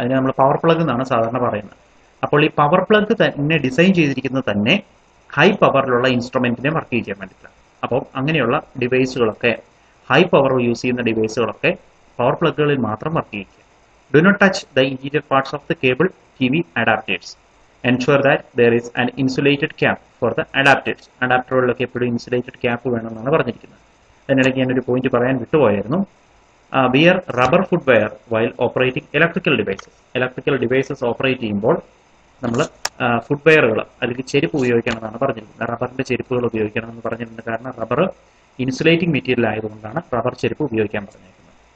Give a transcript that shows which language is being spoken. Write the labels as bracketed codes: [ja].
[ml] അതിന് നമ്മൾ power plug എന്നാണ് സാധാരണ പറയുന്നത്. അപ്പോൾ ഈ പവർ പ്ലഗ് തന്നെ ഡിസൈൻ ചെയ്തിരിക്കുന്നത് തന്നെ ഹൈ പവറിലുള്ള ഇൻസ്ട്രുമെന്റിനെ വർക്ക് ചെയ്യാൻ വേണ്ടിയിട്ടാണ്. അപ്പോൾ അങ്ങനെയുള്ള ഡിവൈസുകളൊക്കെ ഹൈ പവർ യൂസ് ചെയ്യുന്ന ഡിവൈസുകളൊക്കെ പവർ പ്ലഗുകളിൽ മാത്രം വർക്ക് ചെയ്യിക്കുക. [en] Do not touch the interior parts of the cable TV adapters. Ensure that there is an insulated cap for the adapters. [ml] അഡാപ്റ്ററുകളിലൊക്കെ എപ്പോഴും ഇൻസുലേറ്റഡ് ക്യാപ്പ് വേണമെന്നാണ് പറഞ്ഞിരിക്കുന്നത്. അതിനിടയ്ക്ക് ഞാനൊരു പോയിന്റ് പറയാൻ വിട്ടുപോയായിരുന്നു. [en] Wear rubber foot wear while operating electrical devices. [ml] Electrical devices operate ചെയ്യുമ്പോൾ നമ്മൾ food വെയറുകൾ അല്ലെങ്കിൽ ചെരുപ്പ് ഉപയോഗിക്കണമെന്നാണ് പറഞ്ഞിരിക്കുന്നത്. റബ്ബറിന്റെ ചെരുപ്പുകൾ ഉപയോഗിക്കണമെന്ന് പറഞ്ഞിട്ടുണ്ട്. കാരണം റബ്ബർ ഇൻസുലേറ്റിംഗ് മെറ്റീരിയൽ ആയതുകൊണ്ടാണ് റബ്ബർ ചെരുപ്പ് ഉപയോഗിക്കാൻ പറഞ്ഞിരിക്കുന്നത്.